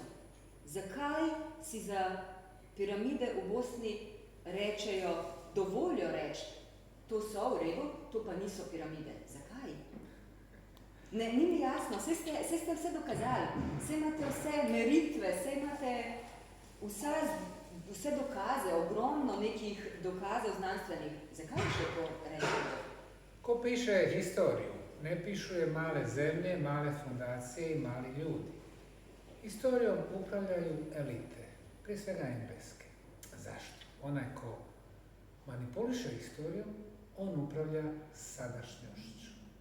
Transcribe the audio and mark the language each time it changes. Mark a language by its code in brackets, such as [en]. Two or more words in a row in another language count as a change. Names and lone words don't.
[sl] Zakaj si za piramide v Bosni rečejo, dovolijo reči, to so v redu, to pa niso piramide. Zakaj? Ne, ni mi jasno, saj ste vse dokazali, saj imate vse meritve, saj imate vse dokaze, ogromno nekih dokazov znanstvenih. Zakaj še to rečejo? [bs] Ko piše historiju, ne pišu je male zemlje, male fundacije i mali ljudi. Historijom upravljaju elite, prije svega engleske. Zašto? Onaj ko manipuliše historijom, on upravlja sadašnjošću.